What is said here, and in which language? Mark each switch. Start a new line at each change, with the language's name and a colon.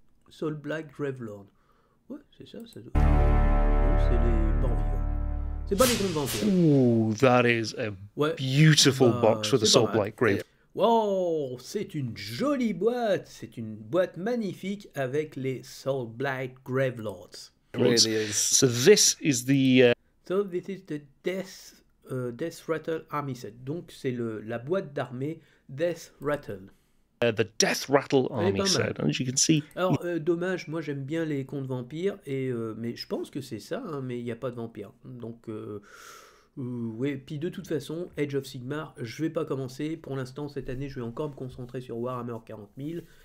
French: Soul Black Gravelord. Ouais, c'est ça, ça doit... Non, c'est les morts vivants. C'est pas les grands vampires.
English: Ooh, that is a beautiful box for the Soul Blight Grave.
French: Wow, c'est une jolie boîte. C'est une boîte magnifique avec les Soul Blight Gravelords.
English: It really is. So this is the... So this is the Death Rattle Army Set.
French: Donc c'est la boîte d'armée Death Rattle.
English: The Death Rattle Army set, and as you can see...
French: Alors, dommage, moi j'aime bien les contes vampires, mais je pense que c'est ça, hein, mais il n'y a pas de vampires. Donc, ouais, puis de toute façon, Age of Sigmar, je vais pas commencer. Pour l'instant, cette année, je vais encore me concentrer sur Warhammer 40 000.